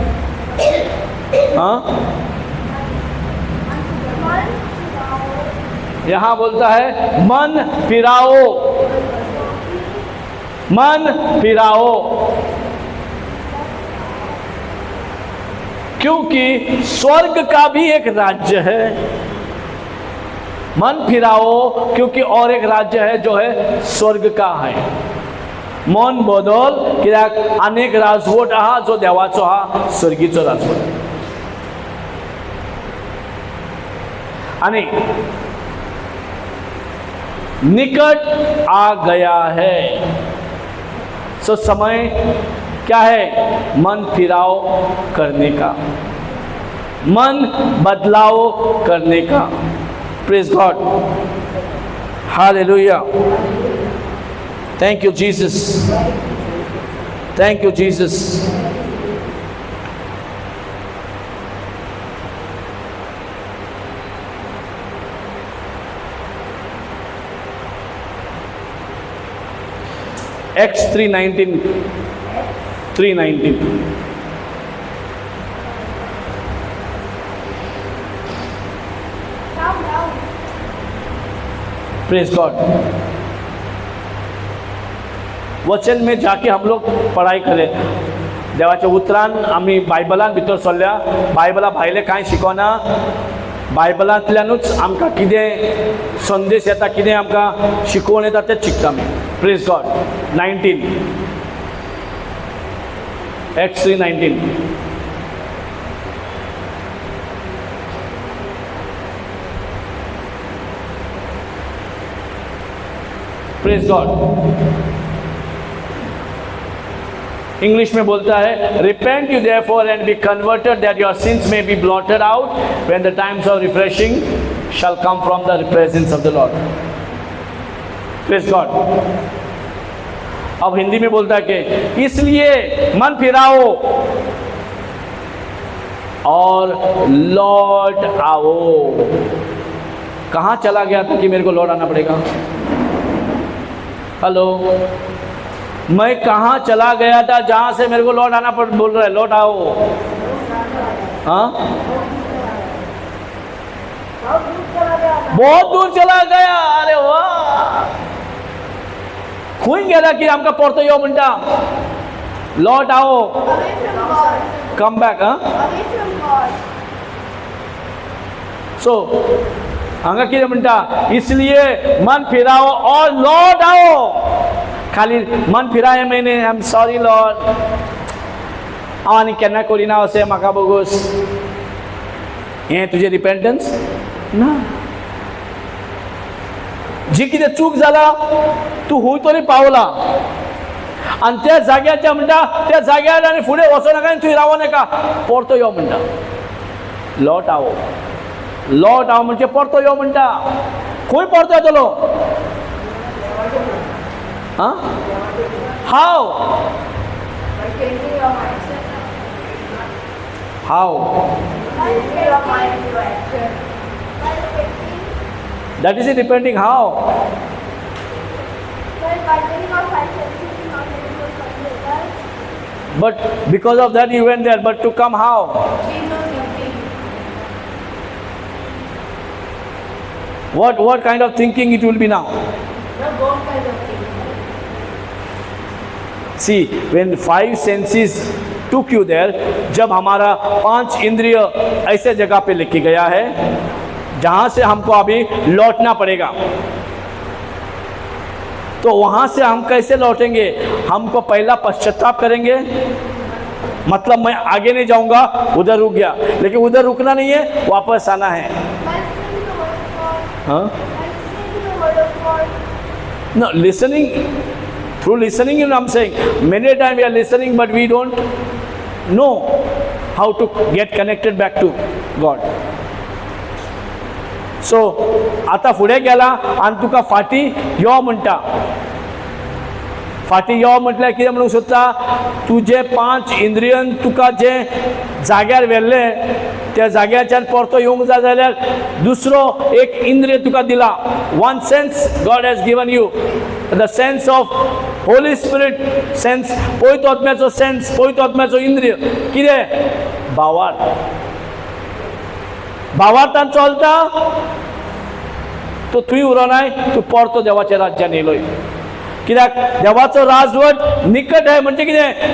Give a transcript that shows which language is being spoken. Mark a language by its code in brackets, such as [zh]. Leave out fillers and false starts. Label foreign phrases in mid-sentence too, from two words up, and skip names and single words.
[hi] हाँ, यहां बोलता है मन फिराओ, मन फिराओ. क्योंकि स्वर्ग का भी एक राज्य है. मन फिराओ क्योंकि और एक राज्य है जो है स्वर्ग का है. [kok] मन बदल कित्याक अनेक राजवट आहा जो देवाचो आहा, स्वर्गीचो राजवट. [hi] आणि निकट आ गया है. सो समय क्या है? मन फिराव करने का. मन बदलाव करने का। [en] Praise God, Hallelujah, thank you Jesus, thank you Jesus. Acts 3:19, 3:19। Praise God. [hi] वचन में जाके हम लोग पढ़ाई करें। [kok] देवाचे उतरान आम्ही बायबलान भितर सरल्या, बायबला भायले कांय शिकोना, बायबलांतल्यानूच आमकां कितें संदेश येता, कितें आमकां शिकोवन येता तेच शिकता आमी। [en] Praise God. 19 Acts 3:19। Praise God. [hi] इंग्लिश में बोलता है, [en] Repent ye therefore and be converted that your sins may be blotted out when the times of refreshing shall come from the presence of the Lord. Praise God. [hi] अब हिंदी में बोलता है कि इसलिए मन फिराओ और लौट आओ। कहां चला गया था कि मेरे को लौट आना पड़ेगा? हेलो, मैं कहां चला गया था जहां से मेरे को लौट आना पड़, बोल रहा है लौट आओ। हाँ, बहुत दूर चला गया। [kok] अरे वाह, खून गेला की आमका परतो यो म्हणटा [hi] लौट आओ, [en] come back. [kok] सो हांगा कितें म्हणटा, [hi] इसलिए मन फिराओ और लौट आओ। खाली मन फिराय मैंने, [en] I am sorry Lord, [kok] हांव आनी केन्ना करिना अशें म्हाका बोगूस, हें तुजें रिपेंटन्स ना। जी कितें चूक जाला तूं हूंय तरी पावला, आनी त्या जाग्यार म्हणटा त्या जाग्यार आनी फुडें वचो नाका आनी थंय रावो नाका, परतो यो म्हणटा [hi] लौट आओ। लौट आओ [kok] म्हणजे परतो यो म्हणटा। खंय परतो येतलो? [hi] हाँ? [en] How? How? That is it, repenting. How? But because of that you went there, but to come how? What kind of thinking it will be now? See, when five senses took you there, [hi] जब हमारा 5 इंद्रिय ऐसे जगह पे लेके गया है जहां से हमको अभी लौटना पड़ेगा, तो वहां से हम कैसे लौटेंगे? हमको पहला पश्चाताप करेंगे, मतलब मैं आगे नहीं जाऊंगा, उधर रुक गया, लेकिन उधर रुकना नहीं है, वापस आना है। हाँ? [en] No, listening. Through listening, you know, I'm saying many times we are listening, but we don't know how to get connected back to God. So, [kok] आता फुडे गेला आणि तुका फाटी यो म्हणटा। फाटी यो म्हटल्यार कितें म्हणूंक सोदता? तुजे 5 इंद्रियन तुका जे जाग्यार व्हेल्ले त्या जाग्याच्यान परतो येवंक जाय जाल्यार दुसरो एक इंद्रिय तुका दिला। [en] One sense God has given you, the sense of Holy Spirit sense, [kok] पवित्र आत्म्याचो सेन्स, पवित्र आत्म्याचो इंद्रिय कितें? भावार्थ। भावार्थान चलता तो थंय उरोनाय, तूं परतो देवाच्या राज्यान येयलोय। कित्याक देवाचो राजवट निकट आहे, म्हणजे कितें?